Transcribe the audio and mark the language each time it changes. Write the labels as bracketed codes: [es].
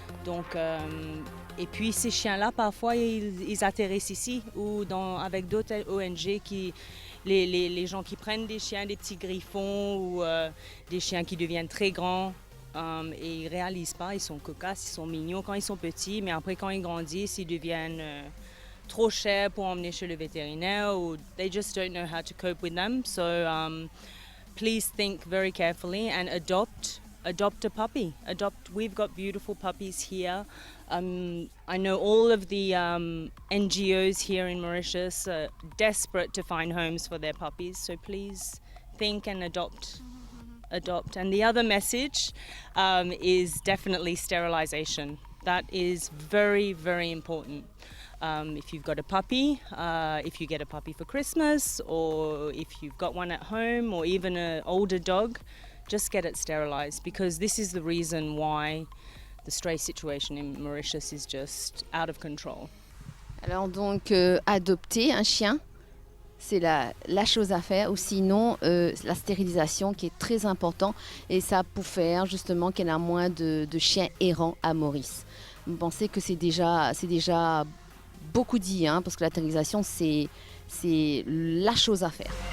[fr] Donc, et puis ces chiens-là, parfois, ils atterrissent ici ou avec d'autres ONG les gens qui prennent des chiens, des petits griffons ou des chiens qui deviennent très grands. Et ils ne réalisent pas, ils sont cocasses, ils sont mignons quand ils sont petits, mais après quand ils grandissent, ils deviennent trop chers pour emmener chez le vétérinaire ou [en] they just don't know how to cope with them. So please think very carefully and adopt a puppy. We've got beautiful puppies here. I know all of the NGOs here in Mauritius are desperate to find homes for their puppies, so please think and adopt. And the other message is definitely sterilization. That is very, very important. If you've got a puppy, if you get a puppy for Christmas, or if you've got one at home, or even an older dog, just get it sterilized because this is the reason why the stray situation in Mauritius is just out of control. [fr] Alors donc, adopter un chien, C'est la chose à faire, ou sinon la stérilisation qui est très important, et ça pour faire justement qu'il y ait moins de chiens errants à Maurice. Vous pensez que c'est déjà beaucoup dit, hein, parce que la stérilisation c'est la chose à faire.